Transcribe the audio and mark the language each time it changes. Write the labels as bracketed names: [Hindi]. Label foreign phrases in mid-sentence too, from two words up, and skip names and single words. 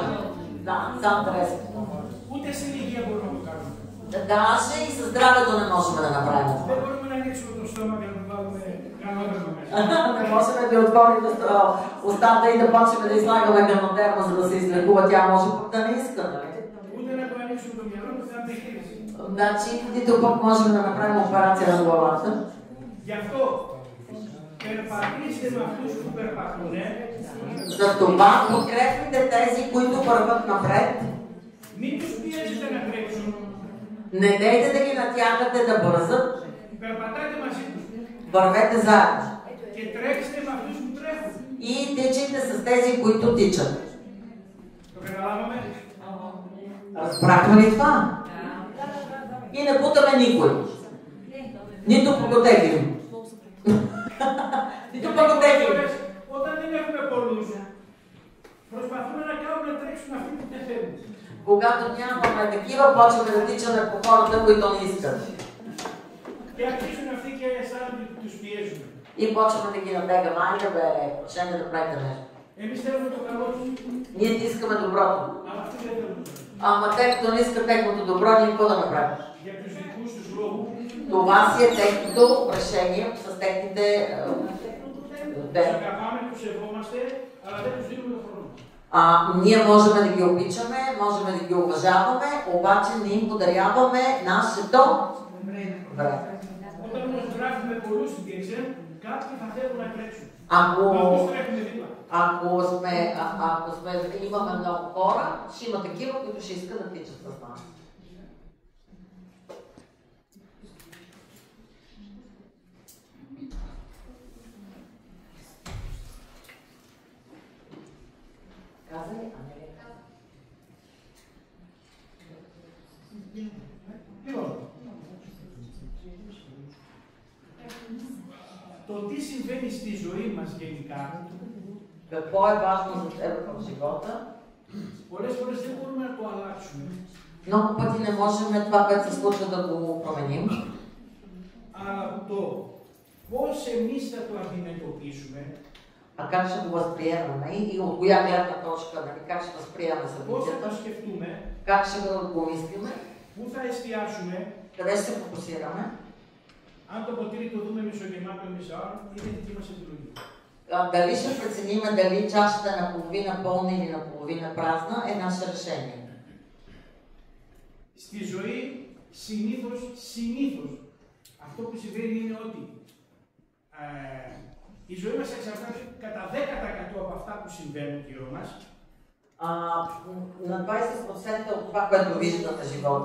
[Bulgarian] Да, сам трябва. [Greek] Ούτε στην υγεία μπορούμε να το κάνουμε. [Bulgarian] Даже и със здравето не можем да направим. [Greek] Δεν μπορούμε να ανοίξουμε το στόμα και να του βάλουμε κανόδερμα μέσα. [Bulgarian] Не можем да отворим устата и да почнем да излагаме канодерма, за да се излекува. Тя може да не иска, нали? [Greek] Ούτε να το ανοίξουμε το μυαλό, ούτε να αντεχείρηση. [Bulgarian] Значи, нито пък можем да направим операция на главата. [Greek] Γι' αυτό, περπατήστε με αυτούς που περπατούν. [Bulgarian] Затова подкрепите тези, които върват напред. [Greek] Μην τους πιέζετε να τρέξουν. [Bulgarian] Не дейте да ги натягате да бързат. [Greek] Περπατάτε μαζί τους. [Bulgarian] Вървете заедно. [Greek] Και τρέξτε με αυτούς που τρέχουν. [Bulgarian] И тичайте с тези, които тичат. [Greek] Το καταλάβαμε? [Bulgarian] Разбрахме ли това? И не бутаме никой. Нито поготеглим. Нито поготеглим. [Greek] Όταν δεν έχουμε πολλούς, προσπαθούμε να κάνουμε να τρέξουν αυτοί που δεν θέλουν. [Bulgarian] Когато нямаме такива, почваме да тичаме по хората, които не искат. [Greek] Και αρχίζουν αυτοί και αισθάνονται ότι τους πιέζουμε. [Bulgarian] И почваме да ги набегаме. Айде бе, почнем да правим нещо. [Greek] Εμείς θέλουμε το καλό τους. [Bulgarian] Ние ти искаме доброто. [Greek] Αλλά αυτοί δεν θέλουν. [Bulgarian] Ама те, като не искат техното добро, ние какво да направим? [Greek] Για τους δικούς τους λόγους. [Bulgarian] Това си е техното решение с техните... [Greek] Τους αγαπάμε, τους σεβόμαστε, αλλά δεν τους δίνουμε το χρόνο. [Bulgarian] Ние можем да ги обичаме, можем да ги уважаваме, обаче не им подаряваме нашето време. [Greek] Όταν όμως γράφουμε πολλούς στην DXM, κάποιοι θα θέλουν να τρέξουν. [Bulgarian] Ако имаме много хора, ще има такива, които ще искат да тичат с нас. Каза ли? [Greek] Το τι συμβαίνει στη ζωή μας γενικά, [Bulgarian] какво е важно за теб в живота, [Greek] πολλές φορές δεν μπορούμε να το αλλάξουμε. [Bulgarian] Много пъти не можем това, което се случва, да го променим. [Greek] Αλλά το πώς εμείς θα το αντιμετωπίσουμε, [Bulgarian] как ще го възприемаме и от коя гледна точка, как ще възприемаме събитията, как ще го мислиме, [Greek] πού θα εστιάσουμε, [Bulgarian] къде ще се фокусираме. [Greek] Αν το ποτήρι το δούμε μισογεμάτο ή μισοάρο, είναι δική μας επιλογή. [Bulgarian] Дали ще преценим дали чашата е наполовина пълна или наполовина празна е наше решение. [Greek] Στη ζωή συνήθως αυτό που συμβαίνει είναι ότι η ζωή μας εξαρτάται κατά 10% από αυτά που συμβαίνουν γύρω μας. [Bulgarian] На 20% от това, което виждате в живота,